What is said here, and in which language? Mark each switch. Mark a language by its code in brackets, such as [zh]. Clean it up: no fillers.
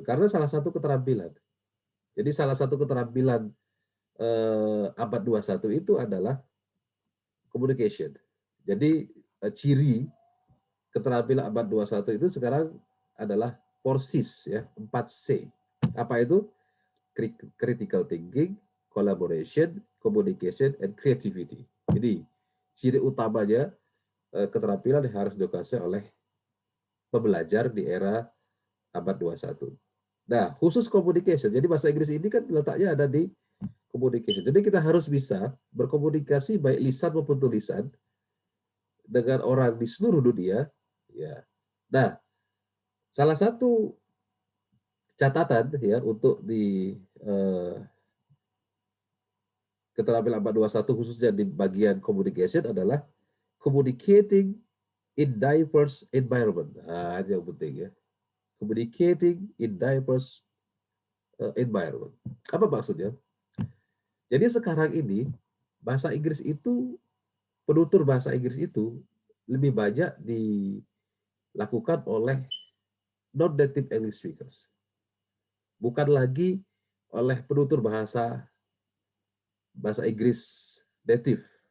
[id] Karena salah satu keterampilan. Jadi salah satu keterampilan abad 21 itu adalah communication. Jadi ciri keterampilan abad 21 itu sekarang adalah 4Cs ya, 4C. Apa itu? [en] Critical thinking, collaboration, communication, and creativity. [id] Jadi ciri utamanya keterampilan yang harus dikuasai oleh pembelajar di era abad 21. Nah, khusus communication. Jadi bahasa Inggris ini kan letaknya ada di communication. Jadi kita harus bisa berkomunikasi baik lisan maupun tulisan dengan orang di seluruh dunia. Ya. Nah, salah satu catatan ya untuk di keterampilan abad 21 khususnya di bagian communication adalah [en] communicating in diverse environment. [id] Nah, itu yang penting ya. [en] Communicating in diverse environment. [id] Apa maksudnya? Jadi sekarang ini bahasa Inggris itu, penutur bahasa Inggris itu lebih banyak dilakukan oleh non-native English speakers. Bukan lagi oleh penutur bahasa Inggris native.